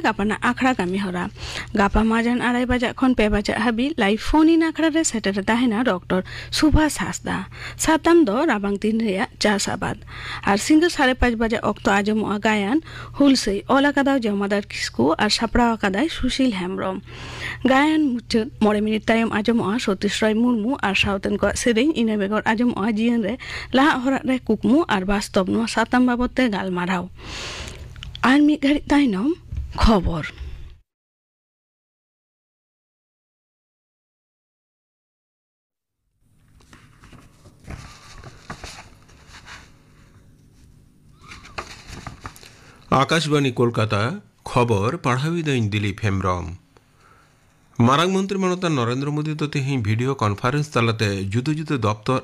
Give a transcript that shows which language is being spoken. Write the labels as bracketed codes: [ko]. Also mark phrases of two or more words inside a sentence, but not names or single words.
[sat] गापाना आखड़ा कामी हरा गापा माजान 2:30 बजे खन 5 बजे हाबी [en] live phone in [sat] आखड़ा रे सेटर ताहेना डॉक्टर सुभाष हासदा सातम दो राबांग 3 रे चासाबाद और सिंधु 5:30 बजे अक्तो आजम गायन हुलसे ओला कादा जमादार किस्कू और सापड़ा कादा सुशील हेम्ब्रम गायन मुचद 9 मिनिट तायम आजम सतीश रॉय मुर्मू और सावतन को सेरेन इन बेगर आजम जीवन रे लाहा हरा रे कुकमु और वास्तव नो सातम बाबते गालमाराव और मिद घड़ी तायनम खबर आकाशवाणी कोलकाता खबर पढ़ावी दैन दिलीप हेम्ब्रम मारांग मंत्री मनता नरेंद्र मोदी तो तेहिं [en] video conference [sat] तलाते जुदो जुदो दफ्तर